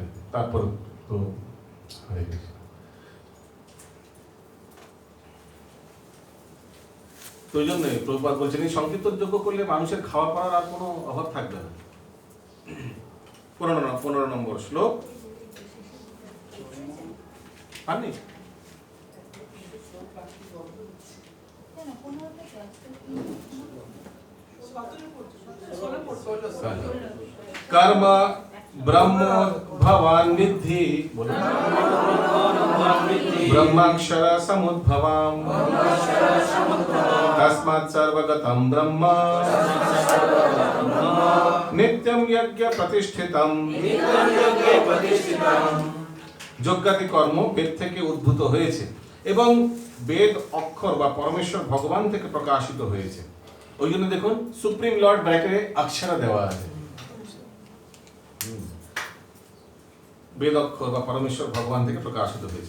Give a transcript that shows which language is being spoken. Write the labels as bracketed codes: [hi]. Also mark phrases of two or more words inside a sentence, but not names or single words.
[bn] তারপর তো তো ওই জন্য প্রভুপাদ বলছেন এই সংকীর্তন যোগ্য করলে মানুষের খাওয়া পড়ার আর কোনো অভাব থাকবে না। 15 নম্বর শ্লোক পাননি? না 15 থেকে আজকে 17 পড়ছে [sa] कर्म ब्रह्म भवान विद्धि ब्रह्माक्षर समुद्भवाम तस्मात् सर्वगतं ब्रह्म नित्यं यज्ञ प्रतिष्ठितम। [bn] যজ্ঞাদি কর্ম বেদ থেকে উদ্ভূত হয়েছে এবং বেদ অক্ষর বা পরমেশ্বর ভগবান থেকে প্রকাশিত হয়েছে। ওই জন্য দেখুন [en] supreme lord [bn] ব্র্যাকেটে অক্ষরা দেওয়া আছে। বেদ অক্ষর বা পরমেশ্বর ভগবান থেকে প্রকাশিত হয়েছে।